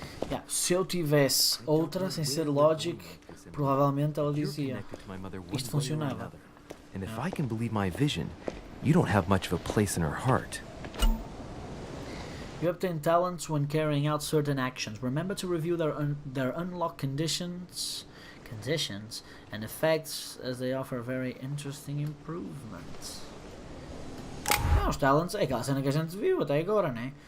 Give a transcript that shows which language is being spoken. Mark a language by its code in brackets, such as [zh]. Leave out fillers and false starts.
[pt] Yeah, se eu tivesse outra, sem ser logic, provavelmente ela dizia, isto funcionava. [en] And if I can believe my vision, you don't have much of a place in her heart. You obtain talents when carrying out certain actions. Remember to review their unlock conditions and effects, as they offer very interesting improvements. [pt] Os talents é aquela cena que a gente viu até agora, né?